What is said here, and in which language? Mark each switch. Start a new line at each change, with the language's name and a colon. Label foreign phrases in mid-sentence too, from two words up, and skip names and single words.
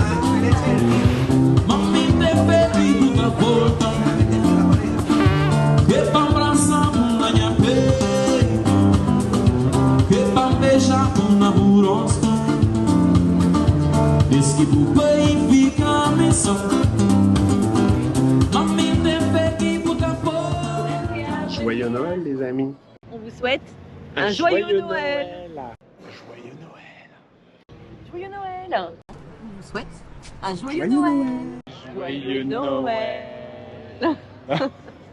Portuguese: Mami te pedido da volta, que pra abraçar na minha pele, que pra beijar na burosca. Diz que o bem fica me sonhando. Mami te pedido da volta.
French: Joyeux Noël, les amis. On vous souhaite un joyeux Noël. Joyeux Noël. Joyeux Noël. On vous souhaite un joyeux Joyeux Noël. Noël. Joyeux Noël.